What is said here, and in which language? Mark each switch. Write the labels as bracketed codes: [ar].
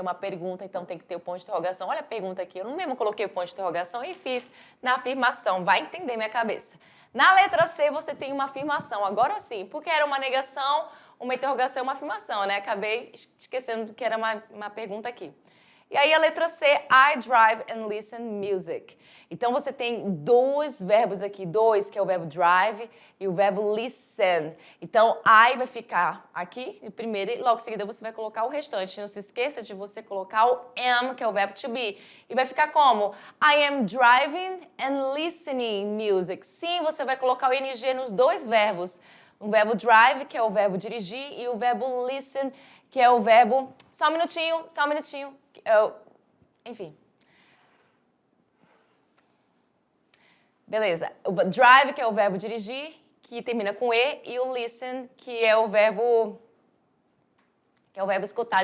[pt] Uma pergunta, então tem que ter o ponto de interrogação. Olha a pergunta aqui, eu não mesmo coloquei o ponto de interrogação e fiz na afirmação. Vai entender minha cabeça. Na letra C, você tem uma afirmação. Agora sim, porque era uma negação, uma interrogação e uma afirmação, né? Acabei esquecendo que era uma pergunta aqui. E aí a letra C, [en] I drive and listen music. [pt] Então você tem dois verbos aqui, dois, que é o verbo drive e o verbo listen. Então I vai ficar aqui primeiro e logo em seguida você vai colocar o restante. Não se esqueça de você colocar o am, que é o verbo to be. E vai ficar como? [en] I am driving and listening music. [pt] Sim, você vai colocar o ing nos dois verbos. O verbo drive, que é o verbo dirigir, e o verbo listen, que é o verbo... Só um minutinho. Enfim. Beleza. O drive, que é o verbo dirigir, que termina com E, e o listen, que é o verbo escutar.